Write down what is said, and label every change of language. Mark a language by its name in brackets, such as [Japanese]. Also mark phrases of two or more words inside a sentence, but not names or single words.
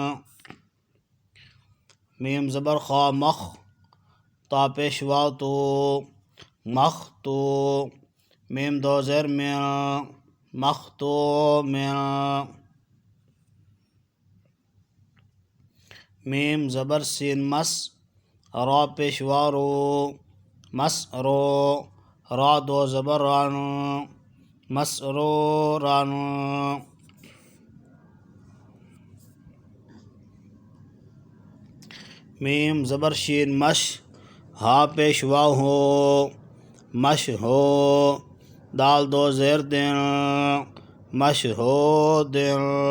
[Urdu] میم زبر خا مخ، تا پیش واو تو، مختو، میم دو زیر من، مختو من. میم زبر سین مس، را پیش واو رو، مس رو، را دو زبر ران، مسروران. میم زبر شین مش، ہا پیش واو ہو، مش ہو، دال دو زیر دن، مش ہو دن.